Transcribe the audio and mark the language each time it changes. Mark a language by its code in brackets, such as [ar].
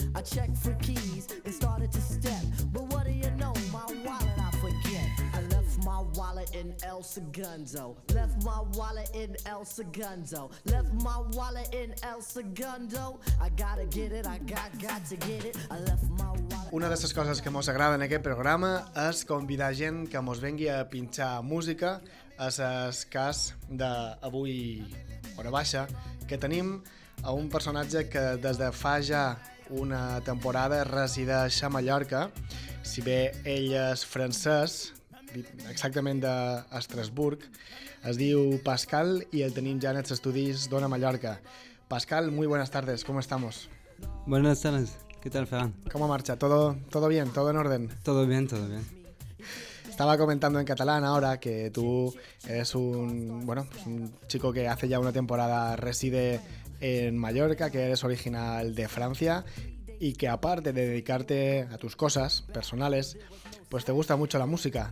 [en] I checked for keys and started to step. But what do you know? My wallet, I forget. I left my wallet in El Segundo. Left my wallet in El Segundo. Left my wallet in El Segundo. I gotta get it, I got to get it. I left my wallet. [ca] Una de les coses que mos agrada en aquest programa és convidar gent que mos vengui a pinxar música a les cas d'avui hora baixa, que tenim a un personatge que des de fa ja una temporada resideix a Mallorca, si bé ell és francès, exactament d'Estrasburg, es diu Pascal i el tenim ja en els estudis d'Ona Mallorca. [es] Pascal, muy buenas tardes, ¿cómo estamos? Buenas tardes. ¿Qué tal, Ferran? ¿Cómo marcha? ¿Todo bien? ¿Todo en orden? Todo bien. Estaba comentando en catalán ahora que tú eres un chico que hace ya una temporada reside en Mallorca, que eres original de Francia y que aparte de dedicarte a tus cosas personales, pues te gusta mucho la música.